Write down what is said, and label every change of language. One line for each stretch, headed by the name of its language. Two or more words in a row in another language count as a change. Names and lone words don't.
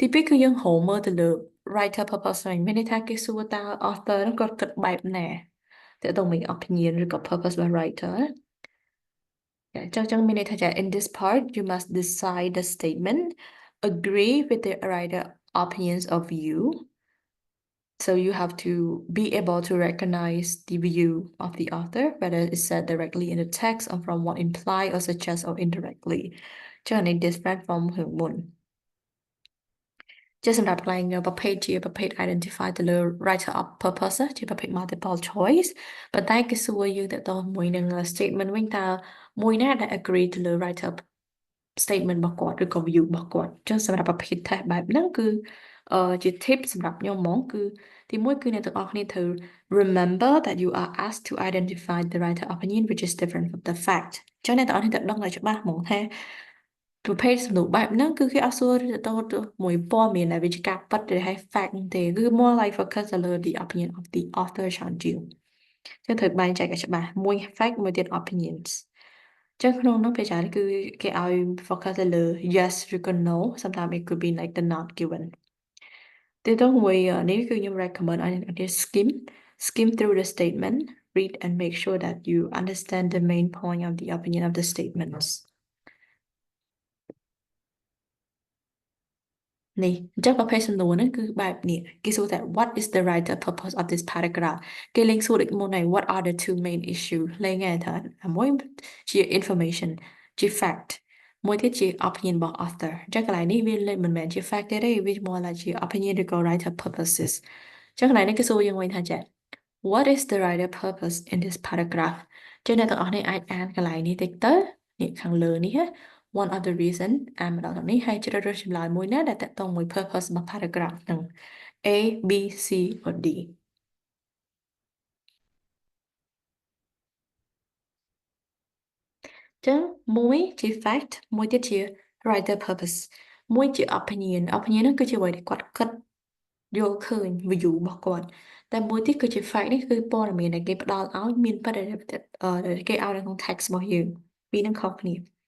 Khmer: ពីរគឺយើងរកមើលទៅលើ
English: writer purpose
Khmer: ហ្នឹងមានន័យថាគេសួរតើ
English: author
Khmer: ហ្នឹងគាត់គិតបែបណាតើតើមាន
English: opinion ឬក៏ purpose របស់ writer
Khmer: ណាចឹងមានន័យថាចា
English: in this part you must decide the statement agree with the writer opinions of you so you have to be able to recognize the view of the author whether it's said directly in the text or from what implied or suggest or indirectly
Khmer: ចឹងនេះ
English: different from
Khmer: រឿងមុន ជាសម្រាប់កន្លែងប្រភេទជាប្រភេទ identify ទៅលើ
English: writer of purpose
Khmer: ជាប្រភេទ
English: multiple choice
Khmer: ប៉ុន្តែគេសួរយើងទៅមួយនឹង statement វិញតើមួយណាដែល agree ទៅលើ
English: writer statement
Khmer: របស់គាត់ឬក៏ view របស់គាត់អញ្ចឹងសម្រាប់ប្រភេទ
English: test
Khmer: បែបហ្នឹងគឺជា
English: tip
Khmer: សម្រាប់ខ្ញុំហ្មងគឺទីមួយគឺអ្នកទាំងអស់គ្នាត្រូវ
English: remember that you are asked to identify the writer opinion which is different from the fact
Khmer: អញ្ចឹងអ្នកទាំងអស់ គ្នាត្រូវដឹងឲ្យច្បាស់ហ្មងថាប្រភេទសំណួរបែបហ្នឹងគឺគេអត់សួរទៅមួយព័ត៌មានដែលវាជាការប៉ັດឬហៅ fact ហ្នឹងទេគឺ
English: more like focus
Khmer: ទៅលើ
English: the opinion of the author
Khmer: ច្រើនជាងចឹងត្រូវបែងចែកឲ្យច្បាស់មួយ
English: fact
Khmer: មួយទៀត
English: opinions
Khmer: ចឹងក្នុងនោះពេលច្រើនគឺគេឲ្យ
English: focus
Khmer: ទៅលើ
English: yes ឬក៏ no sometimes it could be like the not given
Khmer: ទាក់ទងមួយនេះគឺខ្ញុំ
English: recommend
Khmer: ឲ្យអ្នកនរគ្នា
English: skim through the statement read and make sure that you understand the main point of the opinion of the statements
Khmer: នេះអញ្ចឹងប្រភេទសំណួរហ្នឹងគឺបែបនេះគេសួរថា
English: what is the writer purpose of this paragraph
Khmer: គេលេងសួរដូចមុនហើយ
English: what are the two main
Khmer: issue លេងហើយថាមួយជា information ជា fact មួយទៀតជា opinion របស់ author អញ្ចឹងកន្លែងនេះវាមិនមែនជា fact ទេវា
English: more like
Khmer: ជា opinion ឬក៏
English: writer purposes
Khmer: អញ្ចឹងកន្លែងនេះគេសួរយើងវិញថាចា
English: what is the writer purpose in this paragraph
Khmer: ចឹងអ្នកទាំងអស់គ្នាអាចអានកន្លែងនេះតិចទៅនេះខាងលើនេះ
English: one of the reason
Khmer: អានម្ដងទៅនេះហើយជ្រើសរើសចម្លើយមួយណាដែលតកតងមួយ purpose របស់ paragraph ហ្នឹង
English: A B C or D
Khmer: ចឹងមួយជា fact មួយទៀតជា
English: writer purpose
Khmer: មួយជា opinion ហ្នឹងគឺជាអ្វីដែលគាត់គិតយល់ឃើញ view របស់គាត់តែមួយទៀតគឺជា fact នេះគឺព័ត៌មានដែលគេផ្ដល់ឲ្យមានប៉ុន្តែគេឲ្យនៅក្នុង text របស់យើងពីរនឹងខុសគ្នា